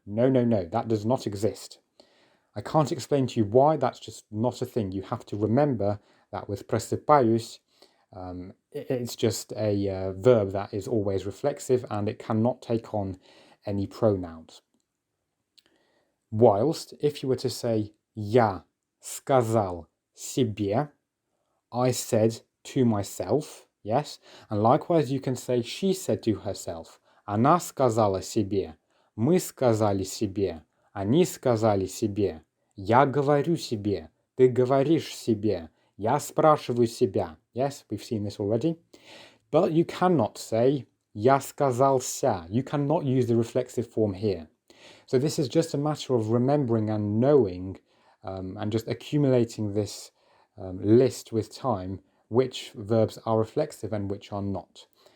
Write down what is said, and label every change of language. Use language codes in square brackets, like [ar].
[en] No, no, no, that does not exist. I can't explain to you why, that's just not a thing. You have to remember that with просыпаюсь, it's just a verb that is always reflexive and it cannot take on any pronouns. Whilst, if you were to say [ru] я сказал себе, [en] I said to myself, yes, and likewise you can say she said to herself, [ru] она сказала себе, мы сказали себе, они сказали себе, я говорю себе, ты говоришь себе, я спрашиваю себя. [en] Yes, we've seen this already. But you cannot say [ru] я сказался. [en] You cannot use the reflexive form here. So this is just a matter of remembering and knowing and just accumulating this list with time, which verbs are reflexive and which are not.